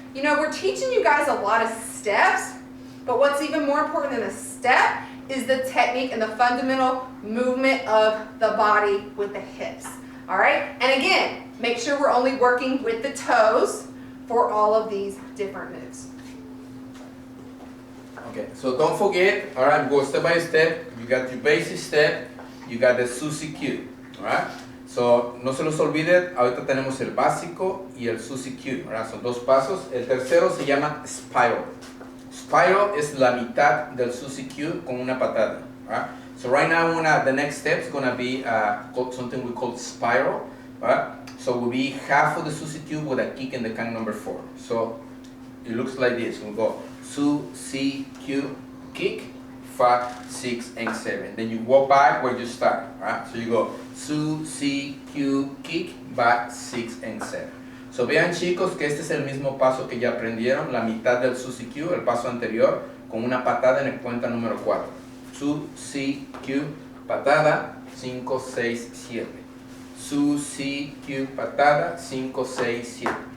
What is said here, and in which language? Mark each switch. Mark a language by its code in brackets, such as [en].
[en] You know, we're teaching you guys a lot of steps, but what's even more important than the step is the technique and the fundamental movement of the body with the hips. All right? And again, make sure we're only working with the toes for all of these different moves. Okay, so don't forget, all right, go step by step. You got your basic step. You got the Susie Q, alright? [es] So, no se los olviden, ahorita tenemos el básico y el Susie Q, ¿verdad? Son 2 pasos. El tercero se llama Spiral. Spiral es la mitad del Susie Q con una patada, right? [en] So right now, the next step is going to be something we call Spiral, right? So will be half of the Susie Q with a kick in the count number 4. So, it looks like this. We'll go Susie Q, kick, 5, 6, and 7. Then you walk back where you start, right? So you go Susie Q, kick, back, 6, and 7. [es] So vean chicos que este es el mismo paso que ya aprendieron, la mitad del Susie Q, el paso anterior, con una patada en el cuenta número 4. Susie Q, patada, 5, 6, 7. Susie Q, patada, 5, 6, 7.